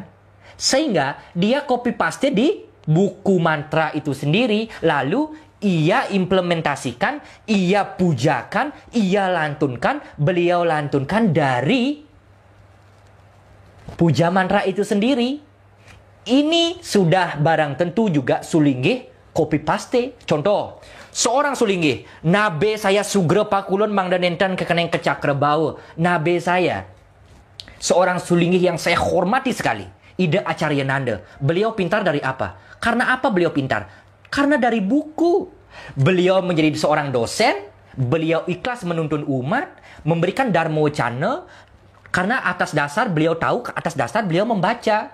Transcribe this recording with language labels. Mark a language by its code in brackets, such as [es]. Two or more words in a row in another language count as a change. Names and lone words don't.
[id] Sehingga dia [en] copy paste [id] di buku mantra itu sendiri, lalu ia implementasikan, ia pujakan, ia lantunkan, beliau lantunkan dari puja mantra itu sendiri. Ini sudah barang tentu juga sulinggih [en] copy paste. [id] Contoh, seorang sulinggih, nabe saya [ban] sugro pakulun mangdanentan kekeneng kecakra bau. [id] Nabe saya, seorang sulinggih yang saya hormati sekali, Ida Acaryananda. Beliau pintar dari apa? Karena apa beliau pintar? Karena dari buku. Beliau menjadi seorang dosen, beliau ikhlas menuntun umat, memberikan dharma wacana, karena atas dasar beliau tahu, atas dasar beliau membaca.